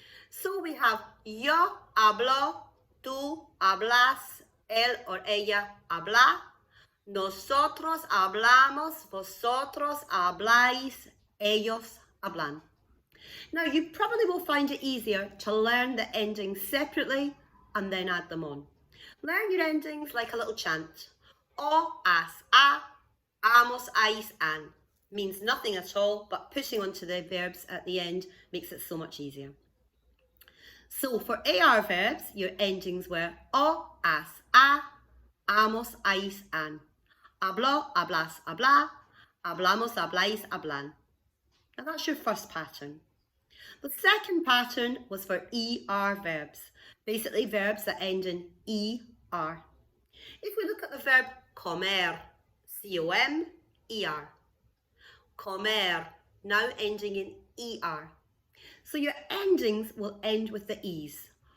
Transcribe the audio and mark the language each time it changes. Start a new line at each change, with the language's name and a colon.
English: So we have
Spanish: yo hablo, tú hablas, él or ella habla, nosotros hablamos, vosotros habláis, ellos hablan.
English: Now you probably will find it easier to learn the endings separately and then add them on. Learn your endings like a little chant. O, as, a, amos, ais, an. Means nothing at all, but putting onto the verbs at the end makes it so much easier. So for AR verbs, your endings were o, as, a, amos, ais, an.
Spanish: Hablo, hablas, habla. Hablamos, habláis, hablan.
English: Now that's your first pattern. The second pattern was for ER verbs. Basically verbs that end in ER. If we look at the verb comer, C-O-M-E-R. Comer, now ending in ER. So your endings will end with the E's.